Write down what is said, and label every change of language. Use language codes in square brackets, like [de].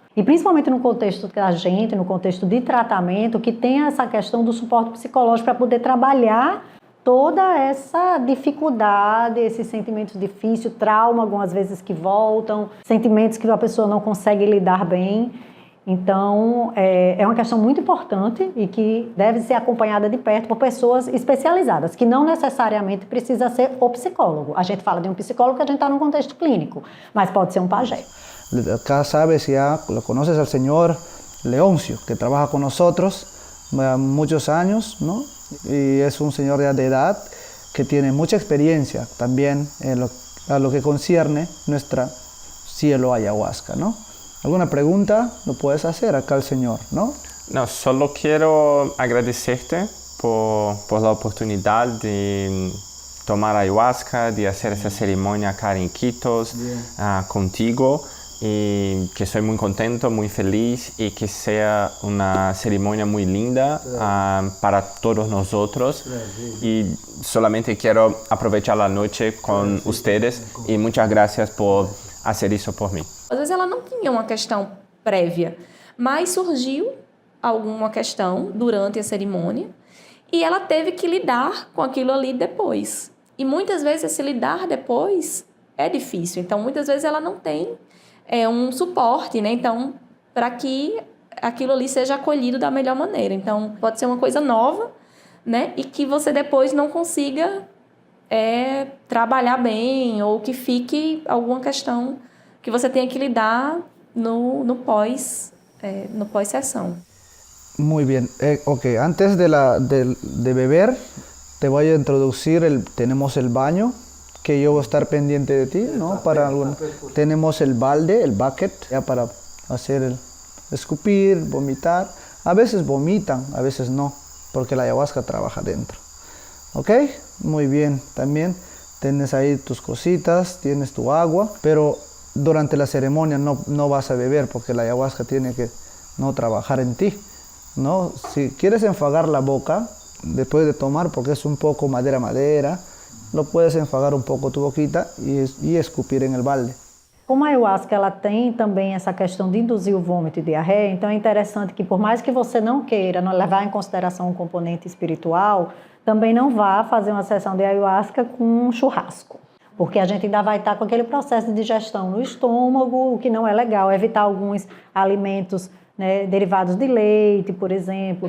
[pt] E principalmente no contexto da gente, no contexto de tratamento, que tem essa questão do suporte psicológico para poder trabalhar toda essa dificuldade, esses sentimentos difíceis, trauma algumas vezes que voltam, sentimentos que a pessoa não consegue lidar bem. Então, é uma questão muito importante e que deve ser acompanhada de perto por pessoas especializadas, que não necessariamente precisa ser o psicólogo. A gente fala de um psicólogo que a gente está num contexto clínico, mas pode ser um pajé. [es] Acá sabes, ya lo conoces al señor Leoncio, que trabaja con nosotros muchos años, ¿no? Y es un señor ya de edad que tiene mucha experiencia también a lo que concierne nuestra cielo ayahuasca, ¿no? ¿Alguna pregunta? Lo puedes hacer acá al señor, ¿no? No, solo quiero agradecerte por la oportunidad de tomar ayahuasca, de hacer esa ceremonia acá en Iquitos contigo. y que estoy muy contento, muy feliz y que sea una ceremonia muy linda para todos nosotros. Y solamente quiero aprovechar la noche con ustedes y muchas gracias por hacer [pt] isso por mim. Às vezes ela não tinha uma questão prévia, mas surgiu alguma questão durante a cerimônia e ela teve que lidar com aquilo ali depois. E muitas vezes esse lidar depois é difícil. Então, muitas vezes ela não tem um suporte, né? Então, para que aquilo ali seja acolhido da melhor maneira. Então, pode ser uma coisa nova, né? E que você depois não consiga trabalhar bem ou que fique alguma questão que você tenha que lidar no pós-sessão. [es] Muy bien. Ok, antes de beber, te voy a introducir, tenemos el baño, que yo voy a estar pendiente de ti, ¿no? Tenemos el balde, el bucket, ya para hacer escupir, vomitar. A veces vomitan, a veces no, porque la ayahuasca trabaja dentro. ¿Ok? Muy bien. También tienes ahí tus cositas, tienes tu agua, pero durante la ceremonia no vas a beber porque la ayahuasca tiene que no trabajar en ti, ¿no? Si quieres enjuagar la boca después de tomar, porque es un poco madera, lo puedes enjuagar un poco tu boquita y escupir en el balde. [pt] Como a ayahuasca ela tem também essa questão de induzir o vômito e diarreia, então é interessante que por mais que você não queira não levar em consideração um componente espiritual, também não vá fazer uma sessão de ayahuasca com um churrasco. Porque a gente ainda vai estar com aquele processo de digestão no estômago, o que não é legal, evitar alguns alimentos, né, derivados de leite, por exemplo.